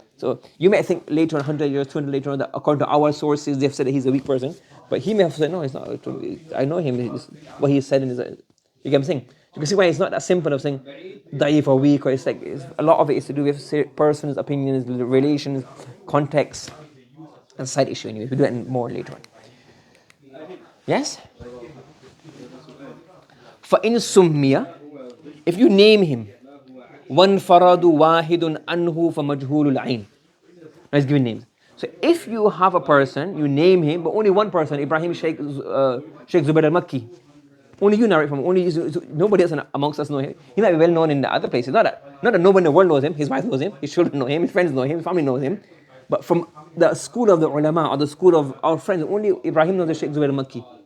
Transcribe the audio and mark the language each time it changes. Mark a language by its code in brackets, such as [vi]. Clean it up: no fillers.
[en] So you may think later on, 100 years, 200 later on, that according to our sources, they've said that he's a weak person, but he may have said, no, it's not. I know him. What he said in his, you get what I'm saying? You can see why it's not that simple of saying da'if or weak, or it's like a lot of it is to do with persons, opinions, relations, context, and side issue. Anyway, we'll do it more later on. Yes? [ar] فَإِن سُمِّيَ, [en] if you name him, [ar] وَانْفَرَدُ وَاحِدٌ أَنْهُ فَمَجْهُولُ الْعَيْنِ. [en] Let's give names. So if you have a person, you name him, but only one person, Ibrahim Sheikh Zubair al-Makki, only you narrate from him, only nobody else amongst us know him. He might be well known in the other places. Not that nobody in the world knows him. His wife knows him, his children know him, his friends know him, his family knows him. But from the school of the ulama or the school of our friends, only Ibrahim knows the Sheikh Zubair al-Makki.